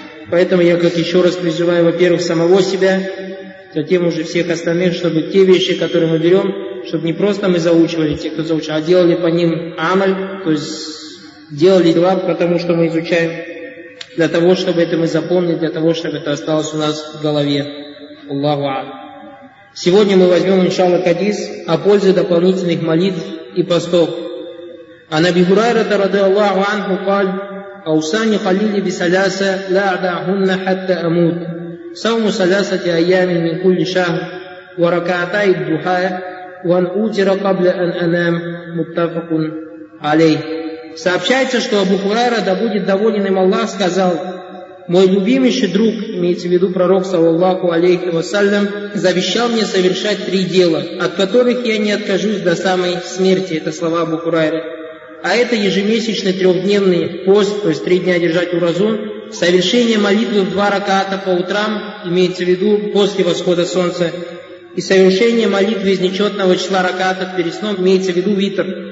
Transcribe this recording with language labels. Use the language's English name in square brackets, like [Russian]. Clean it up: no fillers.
[Russian] Поэтому я как еще раз призываю, во-первых, самого себя, затем уже всех остальных, чтобы те вещи, которые мы берем, чтобы не просто мы заучивали те, кто заучил, а делали по ним амаль, то есть делали дела по тому, что мы изучаем, для того, чтобы это мы запомнили, для того, чтобы это осталось у нас в голове. Аллаху а'ля. Сегодня мы возьмем, иншалла, хадис о пользе дополнительных молитв и постов. [Arabic] «Ан Аби Хурайрата радиаллаху анху каль». أوصاني خليلي بثلاثة لا أدعهن حتى أموت صوم ثلاثة أيام من كل شهر وركعتي الضحى وَنْعُدِرَ قَبْلَ أَنْ أَنَامْ مُتَّفَقٌ عَلَيْهِ. [Russian] Сообщается, что Абу Хурайра, да будет доволен им Аллах, сказал: «Мой любимейший друг», имеется в виду пророк, саллаллаху алейхи вассалям, «завещал мне совершать три дела, от которых я не откажусь до самой смерти». Это слова Абу Хурайры. А это ежемесячный трехдневный пост, то есть три дня держать уразу, совершение молитвы в два раката по утрам, имеется в виду после восхода солнца, и совершение молитвы из нечетного числа ракатов перед сном, имеется в виду витр.